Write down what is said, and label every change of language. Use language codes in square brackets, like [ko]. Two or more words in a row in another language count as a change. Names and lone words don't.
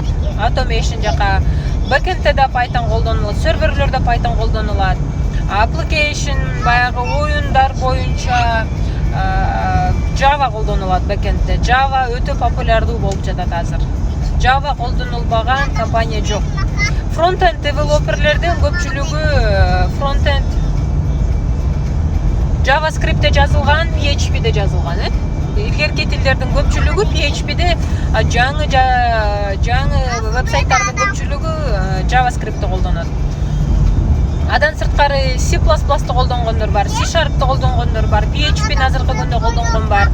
[ky] Automation жака backend'де да Python колдонулат, серверлерде Python колдонулат. Application баягы оюндар боюнча Java колдонулат backend'де. Java өтө популярдуу болуп жатат азыр. Java колдонулбаган компания жок. [en] Frontend developerlerдин [ky] көпчүлүгү frontend JavaScript'те жазылган, PHP'де жазылган, Илгерки тилдердин көпчүлүгү PHP'де, жаңы вебсайттардын көпчүлүгү JavaScript'те колдонот. Адан сырткары C++'ты колдонгондор бар, C# колдонгондор бар, PHP'ни азыркы күндө колдонгон бар.